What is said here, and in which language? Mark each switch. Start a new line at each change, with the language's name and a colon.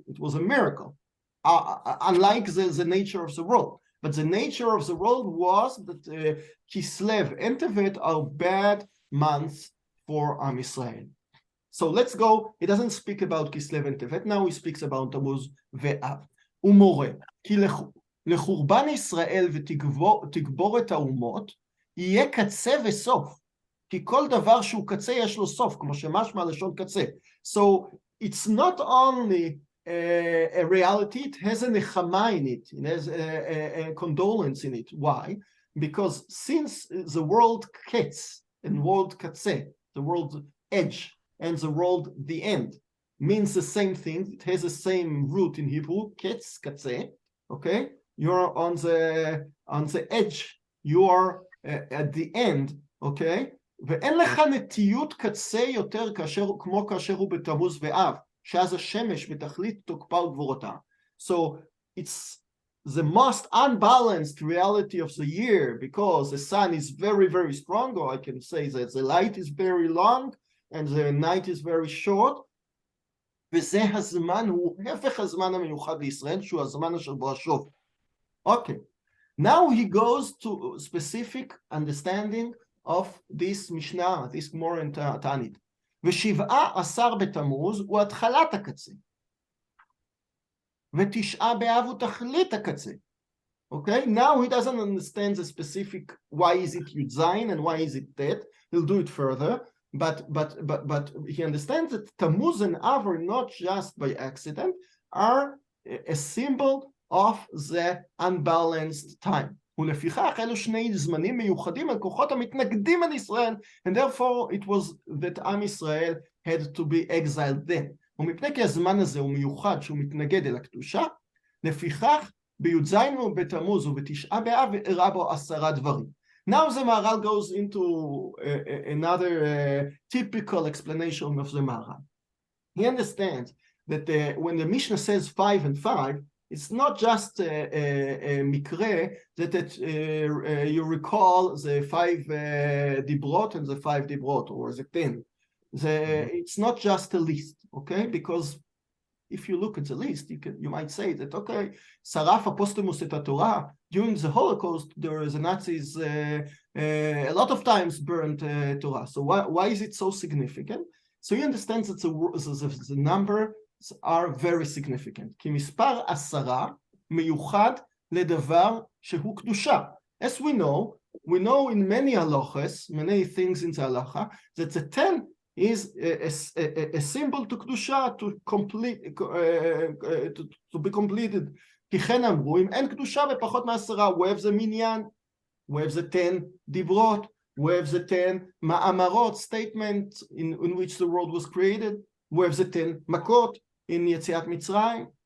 English: It was a miracle, unlike the nature of the world. But the nature of the world was that Kislev and Tevet are bad months for Am Yisrael. So let's go. He doesn't speak about Kislev and Tevet. Now he speaks about Tammuz ve'Av.
Hebrew: ומורה, כי לחורבן ישראל ותגבור את האומות, יהיה קצה וסוף. כי כל דבר שהוא קצה יש לו סוף, כמו שמשמע לשון קצה.
English: So it's not only a reality, it has a nechama in it. It has a condolence in it. Why? Because since the word ketz and word katze, the word edge, and the word the end, means the same thing. It has the same root in Hebrew, ketz, katze, okay? You're on the edge, you are at the end, okay?
Hebrew: ואין לך נטיות קצה יותר כמו כאשר הוא בתמוז ואב, שאז השמש בתכלית תוקפה וגבורתה.
English: So it's the most unbalanced reality of the year because the sun is very, very strong, or I can say that the light is very long and the night is very short.
Hebrew: וזה הזמן, הוא הפך הזמן המיוחד לישראל, שהוא הזמן אשר בו השוב.
English: Okay, now he goes to specific understanding of this Mishnah, this Gemara and Ta'anit.
Hebrew: ו17 בתמוז הוא התחלת הקצה. ו9 באב הוא תכלית הקצה.
English: Okay, now he doesn't understand the specific why is it Yud Zayin and why is it that. He'll do it further, but he understands that Tammuz and Av are not just by accident, are a symbol of the unbalanced time.
Hebrew: ולפיכך אלו שני זמנים מיוחדים על כוחות המתנגדים על ישראל,
English: and therefore it was that עם ישראל had to be exiled then.
Hebrew: ומפני כי הזמן הזה הוא מיוחד שהוא מתנגד אל הקדושה, לפיכך בי"ז בתמוז ובתשעה באב הראה בו 10 דברים.
English: Now the Maharal goes into another typical explanation of the Maharal. He understands that when the Mishnah says 5 and 5, it's not just a mikre that you recall the 5 dibrot and the 5 dibrot, or the 10. It's not just a list, okay? Because if you look at the list, you might say that, okay, Saraf apostomus et Torah, during the Holocaust, the Nazis a lot of times burned Torah. So why is it so significant? So you understand that the numbers are very significant.
Hebrew: כי מספר 10 מיוחד לדבר שהוא קדושה.
English: As we know in many halachas, many things in the halacha, that the 10 is a symbol to קדושה, to be completed.
Hebrew: כי כן אמרו, אם אין קדושה בפחות מ10,
English: we have the minyan, we have the 10 דיברות, we have the 10 מאמרות, statement in which the world was created, we have the 10 מכות in יציאת מצרים.